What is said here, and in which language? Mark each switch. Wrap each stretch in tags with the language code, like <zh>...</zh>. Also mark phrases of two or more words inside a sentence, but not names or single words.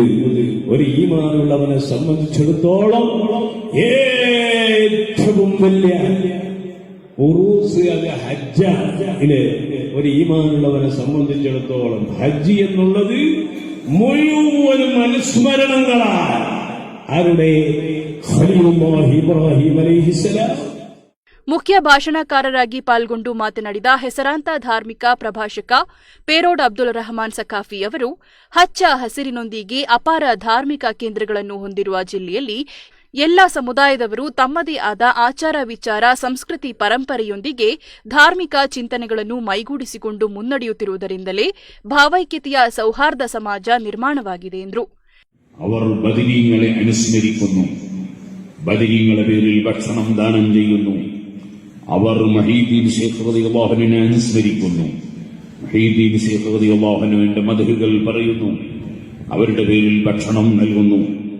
<ml>ഒരു ഈമാനുള്ളവനെ സംബന്ധിച്ചിടത്തോളം ഏറ്റവും വലിയ ഉറൂസ് അത് ഹജ്ജാണ്. ഒരു ഈമാനുള്ളവനെ സംബന്ധിച്ചിടത്തോളം ഹജ്ജ് എന്നുള്ളത് മുഴുവനും അനുസ്മരണങ്ങളാണ്. ആരുടെ?</ml> <ar>خليل الله إبراهيم عليه السلام.</ar> <kn>ಮುಖ್ಯ ಭಾಷಣಕಾರರಾಗಿ ಪಾಲ್ಗೊಂಡು ಮಾತನಾಡಿದ ಹೆಸರಾಂತ ಧಾರ್ಮಿಕ ಪ್ರಭಾಷಕ ಪೇರೋಡ್ ಅಬ್ದುಲ್ ರಹಮಾನ್ ಸಕಾಫಿ ಅವರು, ಹಚ್ಚ ಹಸಿರಿನೊಂದಿಗೆ ಅಪಾರ ಧಾರ್ಮಿಕ ಕೇಂದ್ರಗಳನ್ನು ಹೊಂದಿರುವ ಜಿಲ್ಲೆಯಲ್ಲಿ ಎಲ್ಲ ಸಮುದಾಯದವರು ತಮ್ಮದೇ ಆದ ಆಚಾರ ವಿಚಾರ ಸಂಸ್ಕೃತಿ ಪರಂಪರೆಯೊಂದಿಗೆ ಧಾರ್ಮಿಕ ಚಿಂತನೆಗಳನ್ನು ಮೈಗೂಡಿಸಿಕೊಂಡು ಮುನ್ನಡೆಯುತ್ತಿರುವುದರಿಂದಲೇ ಭಾವೈಕ್ಯತೆಯ ಸೌಹಾರ್ದ ಸಮಾಜ ನಿರ್ಮಾಣವಾಗಿದೆ ಎಂದರು.</kn> <ml>അവർ ബദരീങ്ങളെ അനുസ്മരിക്കുന്നു, ബദരീങ്ങളെ പേരിൽ ഭക്ഷണം ദാനം ചെയ്യുന്നു. അവർ മഹീദ്ദീൻ ശൈഖ്</ml> <ar>رضي الله عنه</ar> <ml>അനുസ്മരിക്കുന്നു. മഹീദ്ദീൻ ശൈഖ്</ml> <ar>رضي الله عنه</ar> <ml>മദ്ഹുകൾ പറയുന്നു, അവരുടെ പേരിൽ ഭക്ഷണം നൽകുന്നു.</ml>